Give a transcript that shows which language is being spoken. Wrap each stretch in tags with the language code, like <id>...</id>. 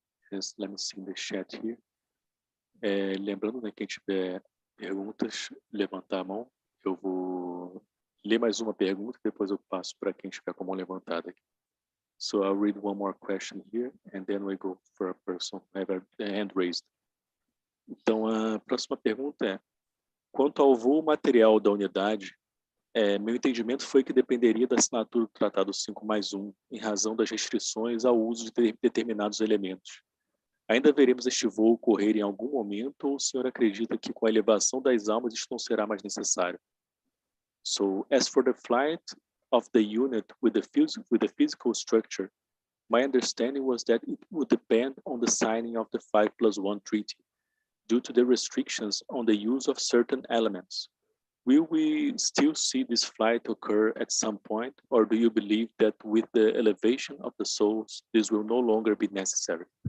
<en>Let me see in the chat here.</en> <pt>Lembrando, né, quem tiver perguntas, levantar a mão. Eu vou ler mais uma pergunta, depois eu passo para quem estiver com a mão levantada aqui.</pt> <en>So I'll read one more question here, and then we go for a person who have a hand raised.</en> <pt>Então, a próxima pergunta é: quanto ao voo material da unidade, meu entendimento foi que dependeria da assinatura do Tratado 5+1, em razão das restrições ao uso de determinados elementos. Ainda veremos este voo ocorrer em algum momento, ou o senhor acredita que com a elevação das almas isto não será mais necessário?</pt> <en>So, as for the flight of the unit with the physical structure, my understanding was that it would depend on the signing of the 5+1 treaty, due to the restrictions on the use of certain elements. Will we still see this flight occur at some point, or do you believe that with the elevation of the souls, this will no longer be necessary?</en>